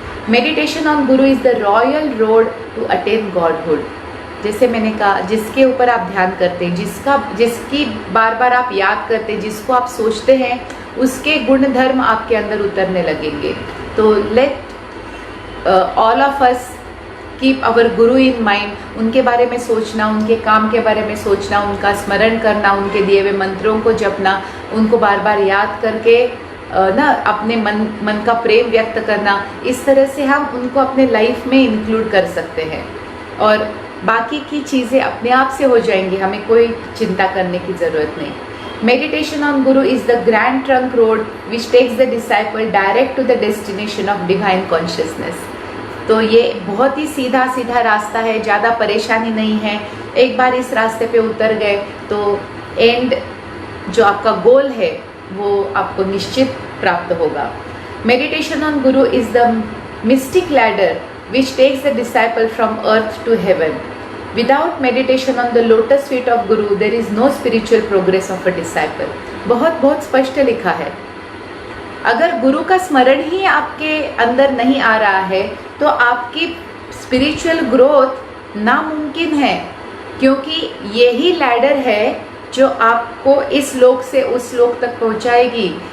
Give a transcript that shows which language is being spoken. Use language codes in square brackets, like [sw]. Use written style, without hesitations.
[en] Meditation on Guru is the royal road to attain Godhood. [hi] जैसे मैंने कहा, जिसके ऊपर आप ध्यान करते हैं, जिसकी बार बार आप याद करते हैं, जिसको आप सोचते हैं, उसके गुण धर्म आपके अंदर उतरने लगेंगे। [en] तो let all of us keep our Guru in mind. [hi] उनके बारे में सोचना, उनके काम के बारे में सोचना, उनका स्मरण करना, उनके दिए हुए मंत्रों को जपना, उनको बार बार याद करके अपने मन का प्रेम व्यक्त करना, इस तरह से हम उनको अपने लाइफ में इंक्लूड कर सकते हैं और बाकी की चीज़ें अपने आप से हो जाएंगी, हमें कोई चिंता करने की ज़रूरत नहीं। [en] Meditation on Guru is the grand trunk road which takes the disciple direct to the destination of divine consciousness. [hi] तो ये बहुत ही सीधा सीधा रास्ता है, ज़्यादा परेशानी नहीं है। एक बार इस रास्ते पे उतर गए तो एंड जो आपका गोल है वो आपको निश्चित प्राप्त होगा। [en] Meditation on Guru is the mystic ladder which takes the disciple from earth to heaven. Without meditation on the lotus feet of Guru, there is no spiritual progress of a disciple. [hi] बहुत स्पष्ट लिखा है। अगर गुरु का स्मरण ही आपके अंदर नहीं आ रहा है तो आपकी स्पिरिचुअल ग्रोथ नामुमकिन है, क्योंकि यही लैडर है जो आपको इस लोक से उस लोक तक पहुंचाएगी।